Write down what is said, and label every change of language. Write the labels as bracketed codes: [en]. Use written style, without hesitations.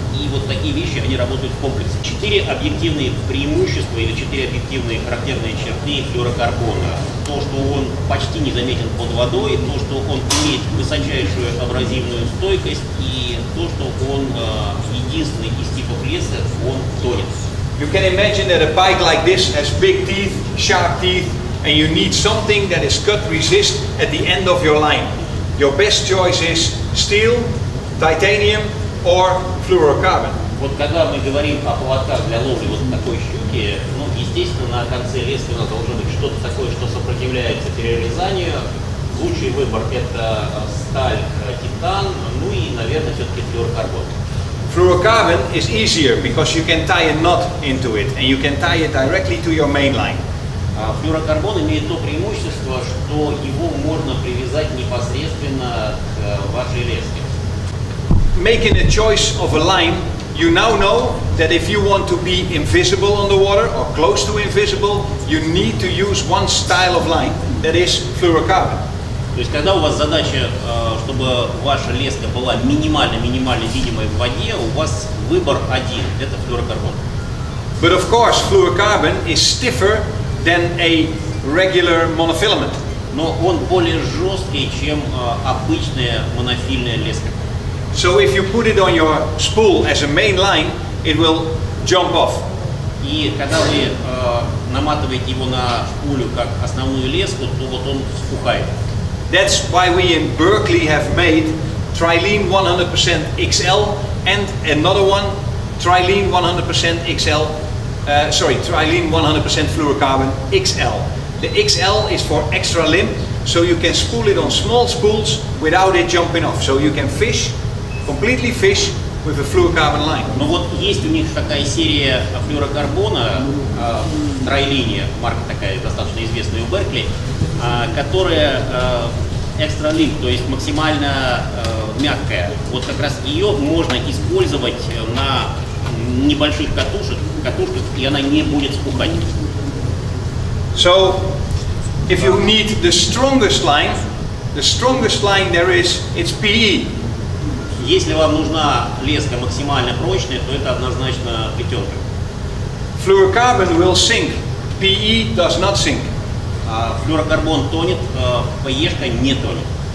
[ru] И вот такие вещи, они работают в комплексе. 4 объективные преимущества или 4 объективные характерные черты флюорокарбона. То, что он почти незаметен под водой, то, что он имеет высочайшую абразивную стойкость, и то, что он единственный из типов леса, он тонет. [en] You can imagine that a bite like this has big teeth, sharp teeth, and you need something that is cut resist at the end of your line. Your best choice is steel, titanium or fluorocarbon. [ru] Вот когда мы говорим о поводках для ловли вот такой щуки, ну, естественно, на конце лески у нас должно быть что-то такое, что сопротивляется перерезанию. Лучший выбор это сталь, титан, ну и, наверное, все-таки флюорокарбон. [en] Fluorocarbon is easier because you can tie a knot into it and you can tie it directly to your main line. [ru] Флюорокарбон имеет то преимущество, что его можно привязать непосредственно к вашей леске. [en] Making a choice of a line, you now know that if you want to be invisible on the water or close to invisible, you need to use one style of line, that is fluorocarbon. [ru] То есть, когда у вас задача, чтобы ваша леска была минимально видимой в воде, у вас выбор один – это флюорокарбон. [en] But of course, fluorocarbon is stiffer than a regular monofilament. [ru] Но он более жесткий, чем обычная монофильная леска. [en] So if you put it on your spool as a main line, it will jump off. [ru] И когда вы наматываете его на пулю как основную леску, то вот он спухает. [en] That's why we in Berkeley have made Trilene 100% XL and another one, Trilene 100% XL, Trilene 100% fluorocarbon XL. The XL is for extra limb, so you can spool it on small spools without it jumping off. So you can fish, completely fish with a fluorocarbon line. [ru] Но вот есть у них такая серия флюорокарбона, Trilene, марка такая достаточно известная у Berkeley, которая экстра линк, то есть максимально мягкая. Вот как раз ее можно использовать на небольших катушках, и она не будет спухать. [en] So, if you need the strongest line there is, it's PE. [ru] Если вам нужна леска максимально прочная, то это однозначно плетенка. [en] Fluorocarbon will sink. PE does not sink. [ru] Флюорокарбон тонет, ПЕшка не тонет.